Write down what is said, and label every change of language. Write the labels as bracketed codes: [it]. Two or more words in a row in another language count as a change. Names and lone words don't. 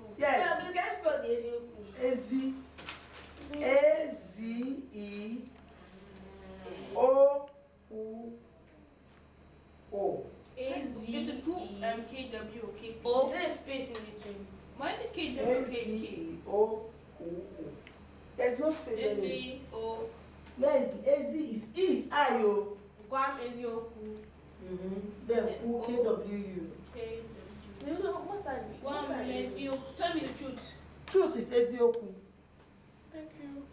[en] Yes. Yeah, but you guys spell the ezioku. Ezi. A-Z-E-O-U-O. It's a group KWOKP. O. Is there a space in between? Why is it KWOKP? A-Z-E-O-U-O. There's no space anymore. A-Z-O. Where is the A-Z is I-O. Guam ezioku. Then U-K-W-U. What's that mean? Guam ezioku. Tell me the truth. Truth is ezioku. Thank you.